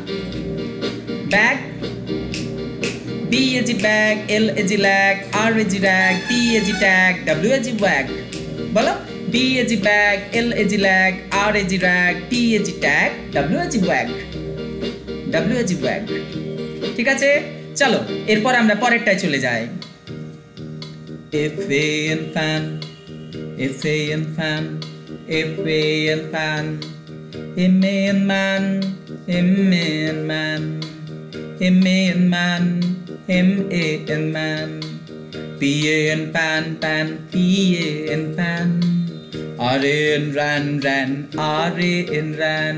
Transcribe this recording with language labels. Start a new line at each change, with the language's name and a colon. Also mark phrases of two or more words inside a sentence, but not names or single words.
English: Bag. B-A-G bag, L-A-G lag, R-A-G rag, T-A-G tag, W-A-G wag. বলো B-A-G bag, L-A-G lag, R-A-G rag, T-A-G tag, W-A-G wag. W-A-G wag.
Bangla: ঠিক আছে, চলো এরপর আমরা পরেরটায় চলে যাই।
English: F-A-N fan, F-A-N fan, F-A-N fan. M-A-N man, M-A-N man. M-A-N man, M-A-N man. P-A-N pan pan, P-A-N pan. R-A-N ran ran, R-A-N ran.